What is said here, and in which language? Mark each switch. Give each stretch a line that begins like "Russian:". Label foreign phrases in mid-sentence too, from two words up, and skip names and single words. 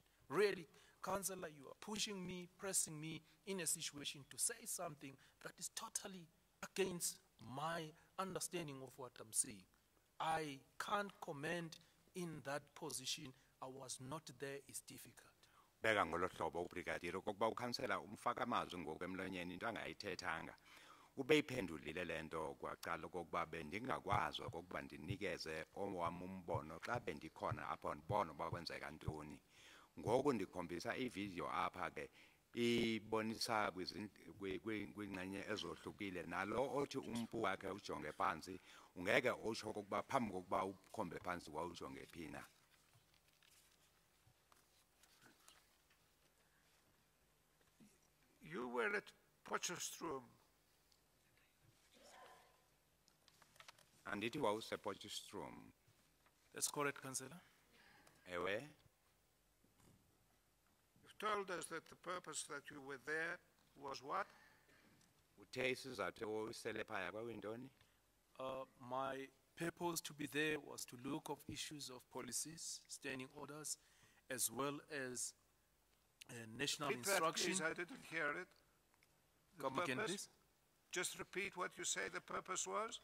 English: Really, Councillor, you are pushing me, pressing me in a situation to say something that is totally against my understanding of what I'm seeing. I can't comment in that position. I was not there, it's difficult.
Xhosa: Beka ngolo hlobo ubrigadier okokuba ukhansela umfaka amazwi ngokwemlonyeni into angayithethanga. Ube iphendulile lento kwaqala okokuba bendingakwazi okokuba ndinikeze owami umbono xa bendikhona apho ndibona uba kwenzeka ntoni. Ngoku ndikhombisa ivideo apha ke ibonisa kwingxenye ezohlukile nalo othi umpu wakhe ujonge phansi ungeke utsho okokuba phambi kokuba ukhombe phansi wawujonge phi na.
English: You were at Potchefstroom.
Xhosa: Andithi wawusepotchefstroom.
English: That's correct, Councillor.
Xhosa: Ewe.
English: You've told us that the purpose that you were there was what?
Xhosa: Uthe isizathu usele phaya kwawintoni?
English: My purpose to be there was to look of issues of policies, standing orders, as well as national Repeat that, instruction. please, I didn't hear it. The Come again, purpose? please. Just repeat what you say the purpose was.